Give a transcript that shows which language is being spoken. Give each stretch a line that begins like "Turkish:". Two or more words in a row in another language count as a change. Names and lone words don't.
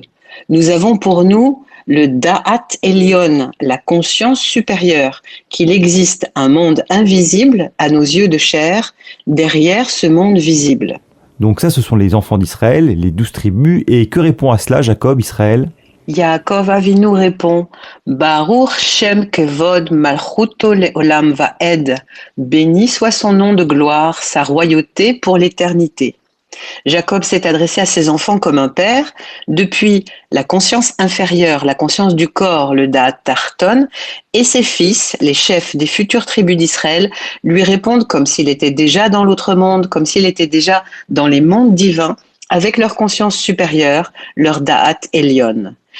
French: Nous avons pour nous le
Hebrew: דעת עליון,
French: la conscience supérieure, qu'il existe un monde invisible à nos yeux de chair, derrière ce monde visible. Donc ça, ce sont les enfants d'Israël, les 12 tribus. Et que répond à cela Jacob, Israël?
Hebrew: יעקב אבינו répond ברוך שם כבוד מלכותו לעולם ועד.
French: Béni soit son nom de gloire, sa royauté pour l'éternité. Jacob s'est adressé à ses enfants comme un père, depuis la conscience inférieure, la conscience du corps, le
Hebrew: דעת תחתון,
French: et ses fils, les chefs des futures tribus d'Israël, lui répondent comme s'il était déjà dans l'autre monde, comme s'il était déjà dans les mondes divins, avec leur conscience supérieure, leur
Hebrew: דעת עליון.